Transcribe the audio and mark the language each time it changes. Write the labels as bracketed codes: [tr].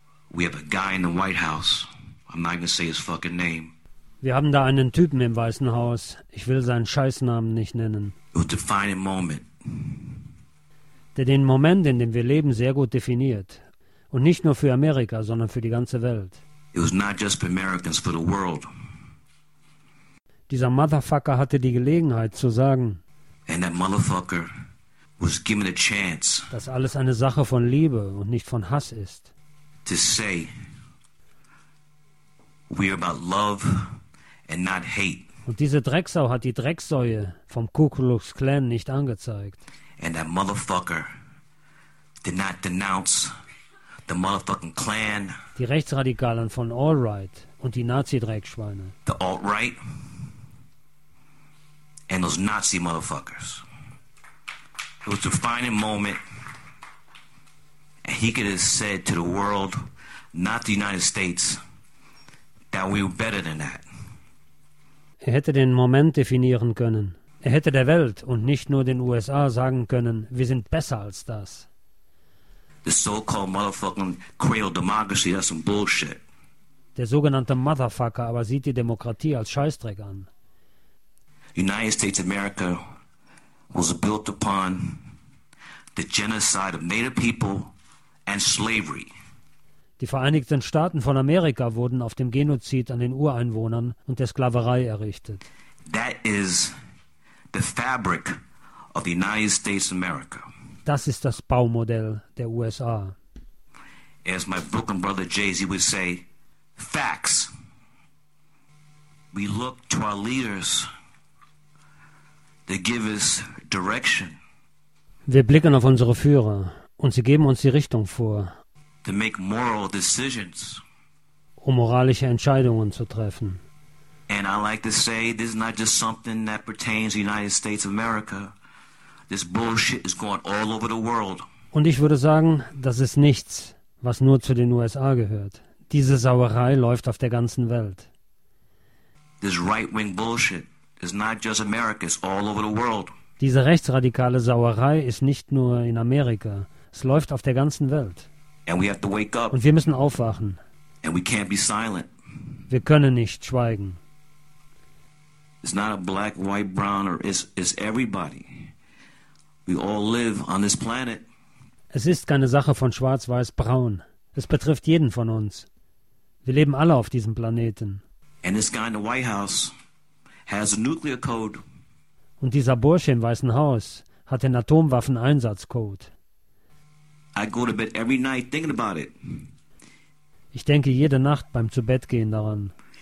[en] We have a guy in the White House. I'm not gonna say his fucking name. [de] Wir haben da einen Typen im Weißen Haus. Ich will seinen Scheißnamen nicht nennen. [en] A defining moment. [de] Der den Moment, in dem wir leben, sehr gut definiert. Und nicht nur für Amerika, sondern für die ganze Welt. [en] It was not just for Americans, for the world. [de] Dieser Motherfucker hatte die Gelegenheit zu sagen, [en] and that motherfucker was given a chance, [de] dass alles eine Sache von Liebe und nicht von Hass ist. [en] To say, we are about love and not hate. [de] Und diese Drecksau hat die Drecksäue vom Ku Klux Klan nicht angezeigt. [en] And that motherfucker did not denounce the motherfucking Klan. [de] Die Rechtsradikalen von All Right und die Nazi-Dreckschweine. [en] The Alt Right. And those Nazi motherfuckers. It was a defining moment. And he could have said to the world, not the United States, that we were better than that. [de] Er hätte den Moment definieren können. Er hätte der Welt und nicht nur den USA sagen können, wir sind besser als das. [en] The so-called motherfucking cradle democracy, that's some bullshit. [de] Der sogenannte Motherfucker aber sieht die Demokratie als Scheißdreck an. [en] United States of America was built upon the genocide of native people and slavery. [de] Die Vereinigten Staaten von Amerika wurden auf dem Genozid an den Ureinwohnern und der Sklaverei errichtet. [en] That is the fabric of the United States of America. [de] Das ist das Baumodell der USA. [en] As my Brooklyn brother Jay-Z would say, facts. We look to our leaders. They give us direction. [de] Wir blicken auf unsere Führer und sie geben uns die Richtung vor. [en] To make moral decisions. [de] Um moralische Entscheidungen zu treffen. [en] And I like to say this is not just something that pertains to the United States of America. This bullshit is going all over the world. [de] Und ich würde sagen, das ist nichts, was nur zu den USA gehört. Diese Sauerei läuft auf der ganzen Welt. [en] This right-wing bullshit. It's not just America, it's all over the world. [de] Diese rechtsradikale Sauerei ist nicht nur in Amerika. Es läuft auf der ganzen Welt. [en] And we have to wake up. [de] Und wir müssen aufwachen. [en] And we can't be silent. [de] Wir können nicht schweigen. [en] It's not a black, white, brown, or it's everybody. We all live on this planet. [de] Es ist keine Sache von schwarz, weiß, braun. Es betrifft jeden von uns. Wir leben alle auf diesem Planeten. [en] And this guy in the White House has a nuclear code. [de] Und dieser Bursche im Weißen Haus hat den Atomwaffeneinsatzcode. [en] I go to bed every night thinking about it. [de] Ich denke jede Nacht beim Zubettgehen daran.